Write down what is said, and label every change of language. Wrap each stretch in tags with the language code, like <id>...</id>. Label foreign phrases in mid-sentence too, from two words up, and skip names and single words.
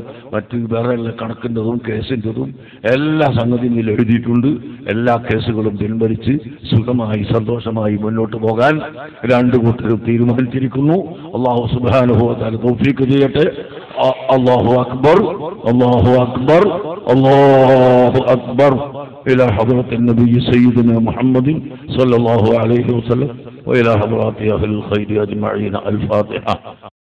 <ml>മറ്റ് വേറെ കണക്കിൻ്റെതും കേസിൻ്റെതും എല്ലാ സംഗതിയും ഇതിൽ എഴുതിയിട്ടുണ്ട്. എല്ലാ കേസുകളും പിൻവലിച്ച് സുഖമായി സന്തോഷമായി മുന്നോട്ട് പോകാൻ 2 കൂട്ടരും തീരുമാനിച്ചിരിക്കുന്നു.</ml> <ar>الله سبحانه وتعالى</ar> <ml>തൗഫീഖ് ചെയ്യട്ടെ.</ml> <ar>الله أكبر، الله أكبر، الله أكبر. إلى حضرة النبي سيدنا محمد صلى الله عليه وسلم وإلى حضرات أهل الخير أجمعين. الفاتحة.</ar>